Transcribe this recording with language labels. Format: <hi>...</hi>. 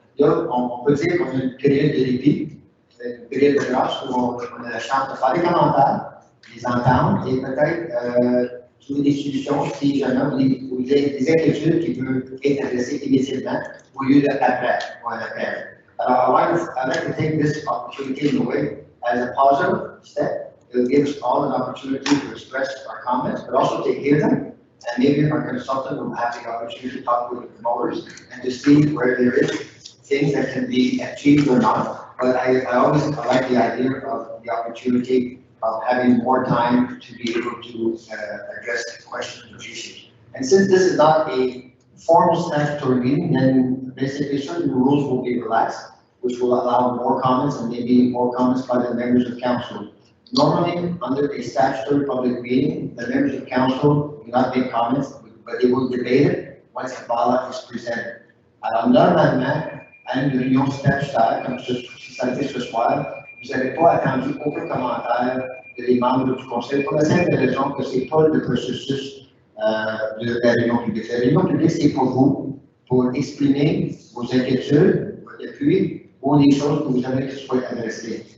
<fr>Là, on peut dire qu'on a une période de répit, une période de grâce où on a la chance de faire des commentaires, les entendre et peut-être trouver des solutions si jamais vous avez des inquiétudes qui peuvent être adressées immédiatement au lieu d'après ou un appel.</fr> <en>Alors, I'd like to take this opportunity in a way as a positive step. It will give us all an opportunity to express our comments, but also to hear them. And maybe our consultant will have the opportunity to talk with the promoters and to see where there is things that can be achieved or not. But I always like the idea of the opportunity of having more time to be able to address questions or issues. And since this is not a formal statutory meeting, then basically certain rules will be relaxed, which will allow more comments and maybe more comments by the members of council. Normally, under a statutory public meeting, the members of council will not make comments, but they will debate it once the ballot is presented.</en> <fr>Alors, normalement, à une réunion statutaire, comme ça a été ce soir, vous n'avez pas attendu aucun commentaire des membres du conseil pour la simple raison que ce n'est pas le processus de la réunion publique. La réunion publique, c'est pour vous, pour exprimer vos inquiétudes, votre appui, ou des choses que vous avez qui soient adressées.</fr>